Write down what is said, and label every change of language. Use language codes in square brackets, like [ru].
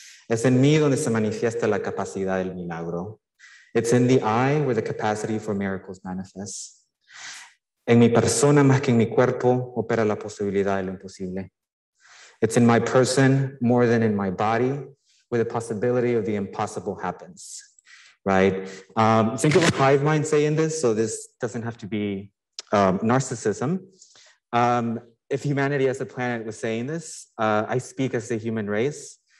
[es] Es en mí donde se manifiesta la capacidad del milagro. [en] It's in the I where the capacity for miracles manifests. [es] En mi persona más que en mi cuerpo opera la posibilidad de lo imposible. [en] It's in my person more than in my body where the possibility of the impossible happens, right? Think of a hive mind saying this, so this doesn't have to be narcissism. If humanity as a planet was saying this, I speak as the human race.